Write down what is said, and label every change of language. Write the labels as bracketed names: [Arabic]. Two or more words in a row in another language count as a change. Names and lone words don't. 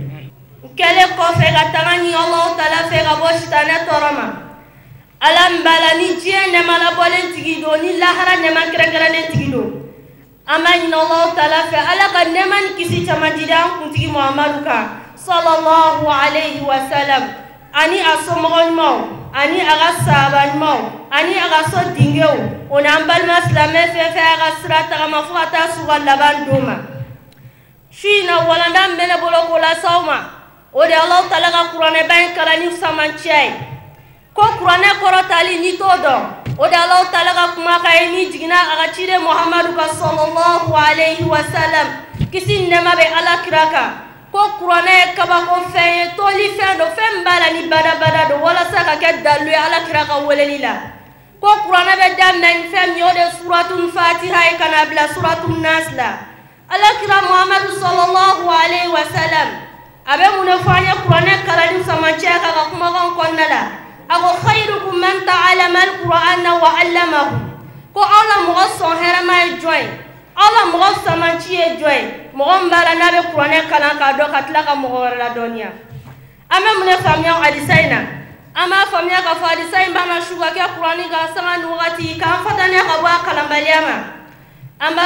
[Bambara] kɛlen kɔfɛ ka taga ɲi Alahu Taala fɛ ka bɔ sitanɛ tɔɔrɔ ma Ala n bala ni diɲɛ nɛɛma labɔlen tigi don ni lahara nɛɛma kɛrɛnkɛrɛnlen tigi don an b'a ɲini Alahu Taala fɛ Ala ka nɛɛma ni kisi caman di an kuntigi Muhamadu kan [Arabic] صلى الله عليه وسلم [Bambara] ani a somɔgɔ ɲumanw ani a ka sahaba ɲumanw ani a ka so dingew o n'an balima silamɛ fɛn fɛn a ka sira tagama fo ka taa s'u ka laban don ma su in na walanda min bɛ ne bolo k'o las'aw ma o de Alahu Taala ka kuranɛba in kalanni samanciya ye ko kuranɛ kɔrɔtali n'i t'o dɔn o de Alahu Taala ka kumakan ye n'i jiginna a ka ciden Muhamadu kan [Arabic] صلى الله عليه وسلم [Bambara] kisi ni nɛɛma bɛ Ala kira kan ko kuranɛ ye kabako fɛn ye toli fɛn do fɛn min b'a la ni badabada do walasa ka kɛ dalilu ye Ala kira ka weleli la ko kuranɛ bɛ daminɛ ni fɛn min ye o de ye suratul Fatiha ye ka na bila suratul Nas la Ala kira Muhamadu [Arabic] صلى الله عليه وسلم [Bambara] a bɛ mun de fɔ an ye kuranɛ kalanni samanciya kan ka kumakan kɔnɔna la a ko [Arabic] خيركم من تعلم القرآن وعلمه [Bambara] ko aw la mɔgɔ sɔn hɛrɛma ye jɔn ye aw la mɔgɔ samanci ye jɔn ye mɔgɔ min b'a la n'a bɛ kuranɛ kalan k'a dɔn ka tila ka mɔgɔ wɛrɛ ladɔnniya an bɛ mun de faamuya hadisa in na an b'a faamuya k'a fɔ hadisa in b'an na su ka kɛ kuranni kan sanga ni wagati k'an fataniya ka bɔ a kalanbaliya ma an b'a